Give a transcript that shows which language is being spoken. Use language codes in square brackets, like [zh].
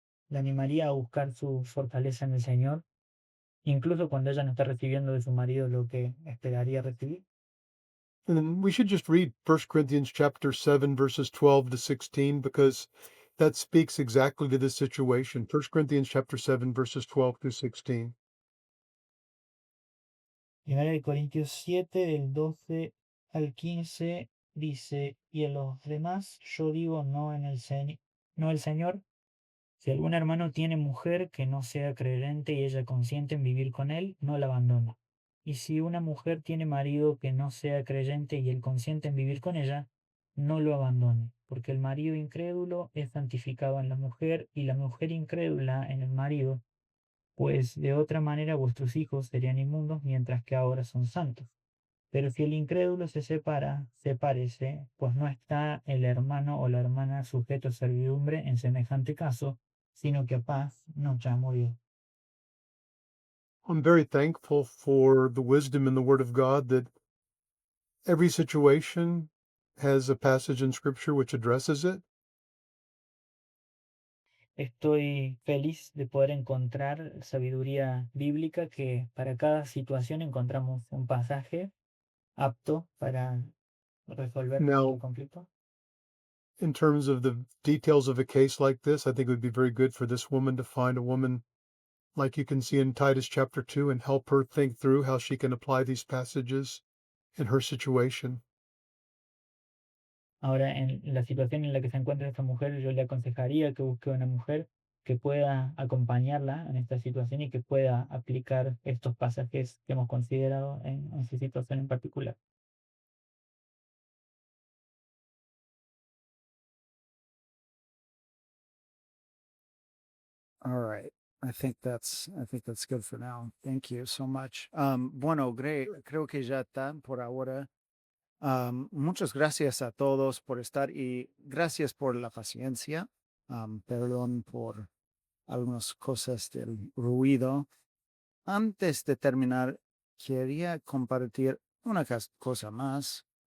[es] la animaría a buscar su fortaleza en el Señor, incluso cuando ella no está recibiendo de su marido lo que esperaría recibir. [en] And then we should just read 1 Corinthians chapter 7, verses 12 to 16, because that speaks exactly to this situation. 1 Corinthians chapter 7, verses 12 through 16. [es] Primera de Corintios 7, del 12 al 15, dice, y en los demás yo digo no en no el Señor. Si algún hermano tiene mujer que no sea creyente y ella consiente en vivir con él, no la abandona. Y si una mujer tiene marido que no sea creyente y él consiente en vivir con ella, no lo abandone, porque el marido incrédulo es santificado en la mujer y la mujer incrédula en el marido, pues de otra manera vuestros hijos serían inmundos mientras que ahora son santos. Pero si el incrédulo se separa, sepárese, pues no está el hermano o la hermana sujeto a servidumbre en semejante caso, sino que a paz nos llamó Dios. [en] I'm very thankful for the wisdom in the Word of God that every situation has a passage in Scripture which addresses it. [es] Estoy feliz de poder encontrar sabiduría bíblica que para cada situación encontramos un pasaje apto para resolver nuestro [en] Now, [es] conflicto. [en] in terms of the details of a case like this, I think it would be very good for this woman to find a woman like you can see in Titus chapter 2 and help her think through how she can apply these passages in her situation. [es] Ahora, en la situación en la que se encuentra esta mujer, yo le aconsejaría que busque una mujer que pueda acompañarla en esta situación y que pueda aplicar estos pasajes que hemos considerado en su situación en particular. [en] All right. I think that's good for now. Thank you so much. [es] Bueno, creo que ya está por ahora. Muchas gracias a todos por estar y gracias por la paciencia. Perdón por algunas cosas del ruido. Antes de terminar, quería compartir una cosa más.